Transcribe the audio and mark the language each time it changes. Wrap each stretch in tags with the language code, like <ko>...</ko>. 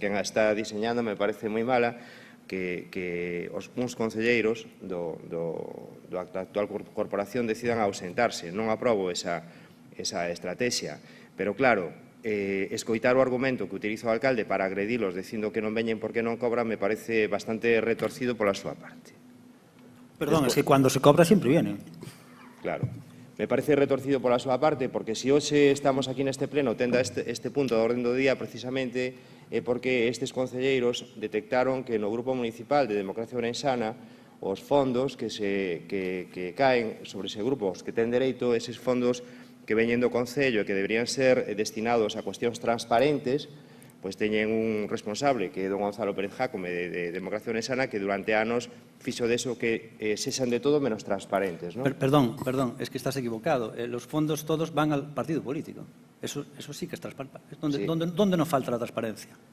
<gl>Quen a está diseñando me parece moi mala que uns concelleiros da actual corporación decidan ausentarse. Non aprobo esa estrategia. Pero, claro, escoitar o argumento que utiliza o alcalde para agredilos dicindo que non veñen porque non cobran me parece bastante retorcido pola súa parte.</gl> <es>Perdón, es que cuando se cobra siempre vienen. Claro.</es> <gl>Me parece retorcido pola súa parte porque se hoxe estamos aquí neste pleno tendo este punto de orden do día precisamente é porque estes concelleiros detectaron que no Grupo Municipal de Democracia Ourensana os fondos que caen sobre ese grupo, os que ten dereito, eses fondos que veñen do Concello e que deberían ser destinados a cuestións transparentes, pois teñen un responsable, que é don Gonzalo Pérez Jácome, de Democracia Ourensana, que durante anos fixo deso que sexan de todo menos transparentes.</gl> <es>Perdón, es que estás equivocado. Los fondos todos van al partido político. Eso sí que es transparente. ¿Dónde nos falta la transparencia?</es>